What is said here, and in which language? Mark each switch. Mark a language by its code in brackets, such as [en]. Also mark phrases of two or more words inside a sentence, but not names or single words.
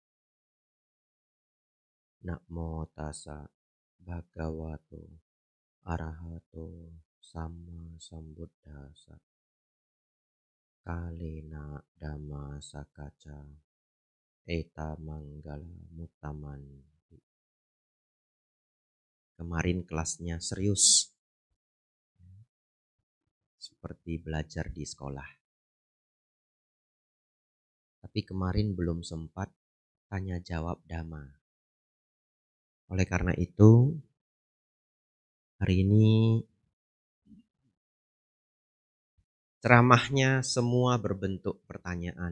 [pi] Namo tassa bhagavato arahato sama sambuddhassa. Kalena dhamma sakaca eta manggala mutaman. [id] Kemarin kelasnya serius, seperti belajar di sekolah. Tapi kemarin belum sempat tanya jawab dhamma. Oleh karena itu, hari ini ceramahnya semua berbentuk pertanyaan.